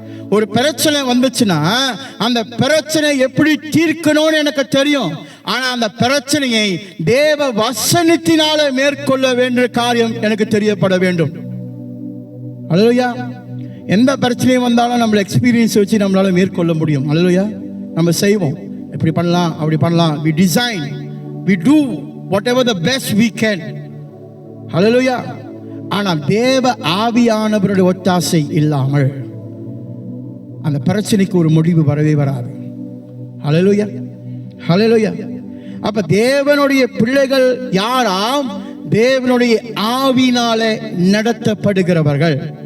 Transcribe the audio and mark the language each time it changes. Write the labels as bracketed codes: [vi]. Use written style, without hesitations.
[ta] ஒரு பிரச்சனை வந்துச்சுன்னா அந்த பிரச்சனை எப்படி தீர்க்கணும்னு எனக்கு தெரியும். ஆனா அந்த பிரச்சனையை தேவ வசனத்தினால மேற்கொள்ள வேண்டிய காரியம் எனக்கு தெரியப்பட வேண்டும். அல்லேலூயா. எந்த பிரச்சனையும் வந்தாலும் நம்மள எக்ஸ்பீரியன்ஸ் வச்சு நம்மளால மேற்கொள்ள முடியும். அல்லேலூயா. நம்ம செய்வோம், எப்படி பண்ணலாம் அப்படி பண்ணலாம். [en] we design, we do whatever the best we can. [ta] அல்லேலூயா. ஆனா தேவ ஆவியானவருடைய ஒத்தாசை இல்லாமல் அந்த பிரச்சனைக்கு ஒரு முடிவு வரவே வராது. அல்லேலூயா. அல்லேலூயா. அப்ப தேவனுடைய பிள்ளைகள் யாராம்? தேவனுடைய ஆவியினாலே நடத்தப்படுகிறவர்கள்.